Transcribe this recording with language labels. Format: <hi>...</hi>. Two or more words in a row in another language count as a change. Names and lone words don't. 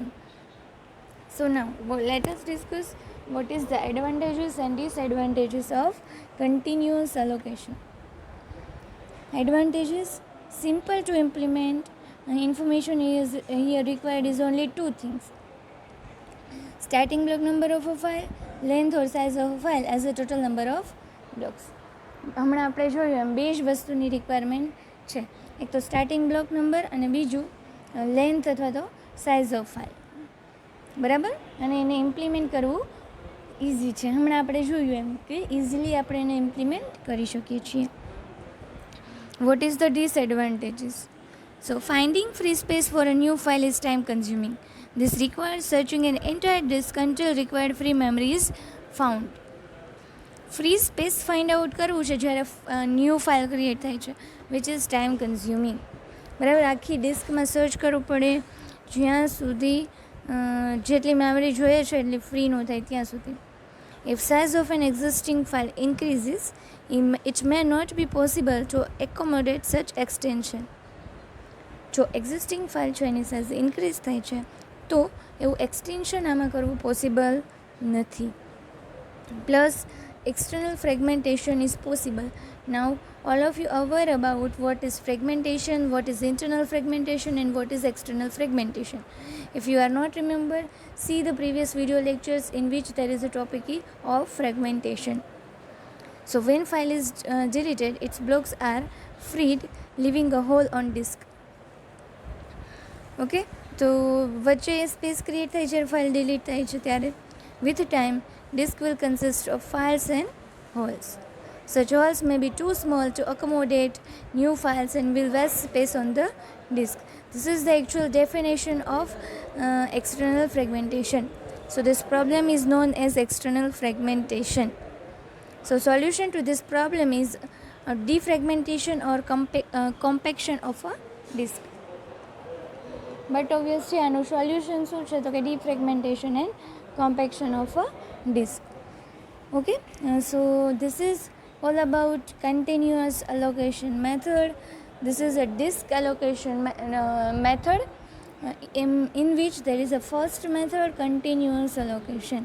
<en>So now let us discuss what is the advantages and disadvantages of continuous allocation. Advantages: simple to implement. Information is here required is only 2 things: starting block number of a file, length or size of a file as a total number of blocks.</en> <gu>હમણાં આપણે જોયું એમ બે જ વસ્તુની રિક્વાયરમેન્ટ છે, એક તો</gu> <en>starting block number</en> <gu>અને બીજું લેન્થ અથવા તો</gu> <en>size of file.</en> <gu>બરાબર, અને એને ઇમ્પ્લિમેન્ટ કરવું ઇઝી છે. હમણાં આપણે જોયું એમ કે ઇઝીલી આપણે એને ઇમ્પ્લિમેન્ટ કરી શકીએ છીએ.</gu> <en>what is the disadvantages? So finding free space for a new file is time consuming. This requires searching an entire disk until required free memory is found. free space find out</en> <gu>કરવું છે જ્યારે</gu> <en>new file create</en> <gu>થાય છે,</gu> <en>which is time consuming.</en> <gu>બરાબર, આખી ડિસ્કમાં સર્ચ કરવું પડે જ્યાં સુધી જેટલી મેમરી જોઈએ છે એટલી ફ્રી ન થાય ત્યાં સુધી.</gu> <en>If size of an existing file increases, it may not be possible to accommodate such extension.</en> <gu>જો</gu> <en>existing file</en> <gu>છે એની સાઇઝ ઇન્ક્રીઝ થાય છે તો એવું એક્સટેન્શન આમાં કરવું પોસિબલ નથી.</gu> <en>પ્લસ external fragmentation is possible. Now all of you are aware about what is fragmentation, what is internal fragmentation and what is external fragmentation. If you are not remember, see the previous video lectures in which there is a topic of fragmentation. So when file is deleted, its blocks are freed, leaving a hole on disk.</en> <gu>Okay, તો વચ્ચે સ્પેસ ક્રિએટ થાય છે</gu> <en>file delete</en> <gu>થાય છે ત્યારે.</gu> <en>With time, disk will consist of files and holes. Such holes may be too small to accommodate new files and will waste space on the disk. This is the actual definition of external fragmentation. So this problem is known as external fragmentation. So solution to this problem is defragmentation or compaction of a disk. But obviously</en> <gu>આનું સોલ્યુશન શું છે તો કે</gu> <en>defragmentation and compaction of a disk. Okay, so this is all about continuous allocation method. This is a disk allocation method in which there is a first method, continuous allocation.</en>